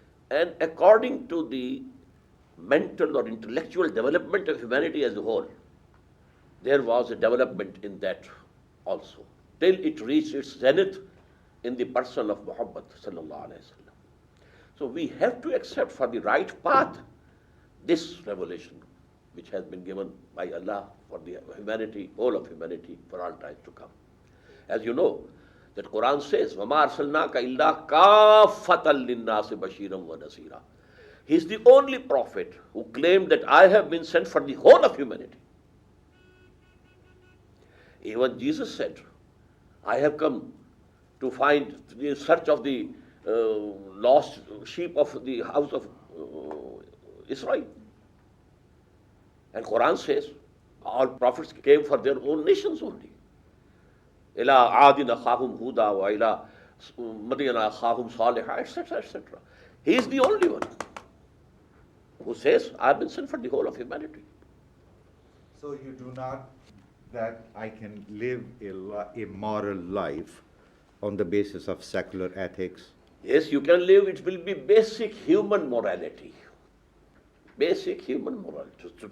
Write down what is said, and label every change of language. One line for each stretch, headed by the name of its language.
English: And according to the mental or intellectual development of humanity as a whole, there was a development in that also, till it reached its zenith in the person of Muhammad sallallahu alaihi wasallam. So we have to accept for the right path this revelation which has been given by Allah for the humanity, all of humanity, for all times to come. As you know, that Qur'an says,
Arabic: وَمَا أَرْسَلْنَاكَ إِلَّا كَافَّةً لِلنَّاسِ بَشِيرًا وَنَذِيرًا.
English: He is the only prophet who claimed that I have been sent for the whole of humanity. Even Jesus said, I have come to find the search of the lost sheep of the house of Israr. And Quran says, all prophets came for their own nations only.
Arabic: إِلَىٰ عَادٍ أَخَاهُمْ هُودًا وَإِلَىٰ مَدْيَنَ أَخَاهُمْ صَالِحًا, etc., etc.
English: He is the only one who says, I have been sent for the whole of humanity. So you do not that I can live a moral life on the basis of secular ethics? Yes, you can live. It will be basic human morality. Basic human morality.